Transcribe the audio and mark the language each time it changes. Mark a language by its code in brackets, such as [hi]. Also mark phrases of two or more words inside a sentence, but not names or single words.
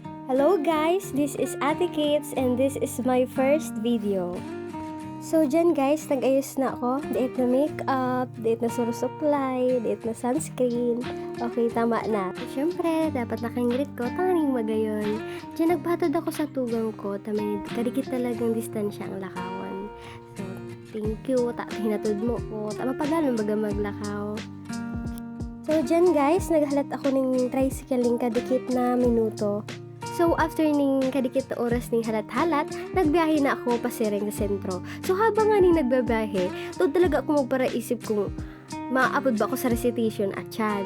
[en] Hello guys, this is Ate Kates and this is my first video. [bik] So dyan guys, nag-ayos na ako. Diet na makeup, diet na surusuklay, diet na sunscreen. Okay, tama na. Siyempre, dapat nakangrit ko, tanging magayon. Dyan nagbatod ako sa tugang ko, tamay kadikit talagang distansya ang lakawan. [en] So, thank you, [bik] hinatod mo ko, tama padalan baga maglakaw. So dyan guys, naghalat ako ng tricycle ng kadikit na minuto. So, after ning kadikit na oras ning halat-halat, nagbiyahe na ako pasiring sa sentro. So, habang nga ning nagbabiyahe, doon talaga ako magparaisip kung maaabot ba ako sa recitation at yan.